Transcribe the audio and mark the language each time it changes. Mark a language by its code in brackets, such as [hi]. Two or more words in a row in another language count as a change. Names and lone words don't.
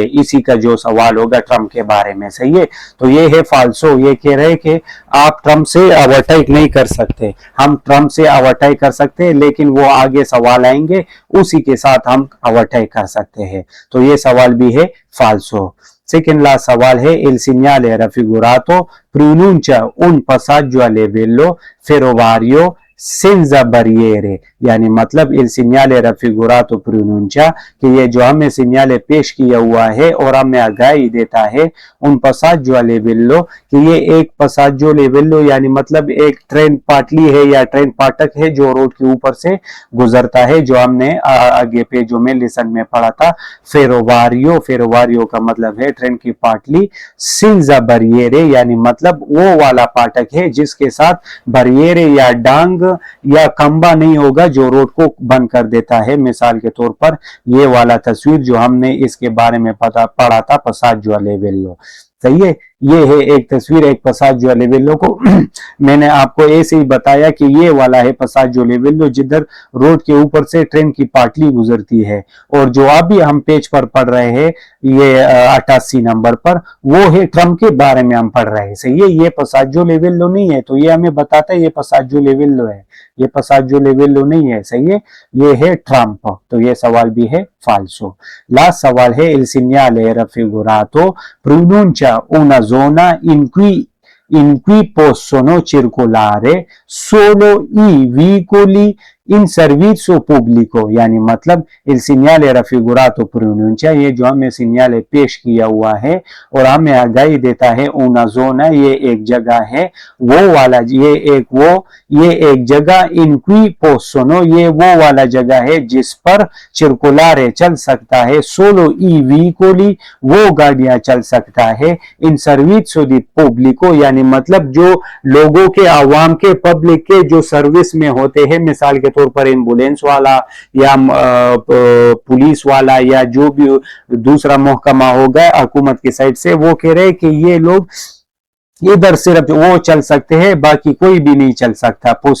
[hi] इसी का जो सवाल होगा ट्रम्प के बारे में, सही है। तो ये है फाल्सो, ये कह रहे कि आप ट्रम्प से ओवरटेक नहीं कर सकते, हम ट्रम्प से ओवरटेक कर सकते हैं लेकिन वो आगे सवाल आएंगे उसी के साथ हम ओवरटेक कर सकते हैं। तो ये सवाल भी है फाल्सो। [en] second last [hi] सवाल है [it] il segnale raffigurato pronuncia un passaggio a livello ferroviario senza barriere, [hi] यानी मतलब [it] il segnale raffigurato pronuncia [hi] कि ये जो हमें सिग्नल पेश किया हुआ है और हमें आगाही देता है [it] un passaggio a livello, [hi] कि ये एक [it] passaggio a livello [hi] यानी मतलब एक ट्रेन पाटली है या ट्रेन फाटक है जो रोड के ऊपर से गुजरता है, जो हमने आगे पेजों में लेसन में पढ़ा था। फेरोवारियो, फेरोवारियो का मतलब है ट्रेन की पाटली, [it] senza barriere [hi] यानी मतलब वो वाला फाटक है जिसके साथ बरियरे या डांग या खंबा नहीं होगा जो रोड को बंद कर देता है। मिसाल के तौर पर ये वाला तस्वीर जो हमने इसके बारे में पढ़ा था [it] passaggio a livello, [hi] सही है। ये है एक तस्वीर, एक [it] passaggio a livello [hi] को मैंने आपको ऐसे ही बताया कि ये वाला है [it] passaggio a livello [hi] जिधर रोड के ऊपर से ट्रेन की पाटली गुजरती है। और जो अभी हम पेज पर पढ़ रहे हैं ये 88 नंबर पर, वो है ट्रम्प के बारे में हम पढ़ रहे हैं, सही है। ये [it] passaggio a livello [hi] नहीं है, तो ये हमें बताता है ये [it] passaggio a livello [hi] है, ये [it] passaggio a livello [hi] नहीं है, सही है। ये है ट्रम्प, तो ये सवाल भी है फाल्सो। लास्ट सवाल है [it] il segnale raffigurato pronuncia una zona in cui possono circolare solo i veicoli in servizio pubblico, [hi] यानी मतलब [it] il segnale raffigurato pronuncia, [hi] ये जो हमें सिग्नल पेश किया हुआ है और हमें आगाही देता है [it] una zona, [hi] ये एक जगह है, वो वाला ये एक जगह [it] in cui possono, [hi] ये वो वाला जगह है जिस पर circolare चल सकता है, [it] solo i veicoli [hi] वो गाड़ियां चल सकता है, [it] in servizio di pubblico [hi] यानी मतलब जो लोगों के आवाम के पब्लिक के जो सर्विस में होते हैं, मिसाल के तौर पर एम्बुलेंस वाला या पुलिस वाला या जो भी दूसरा महकमा होगा हुकूमत की साइड से, वो कह रहे हैं कि ये लोग इधर सिर्फ वो चल सकते हैं, बाकी कोई भी नहीं चल सकता।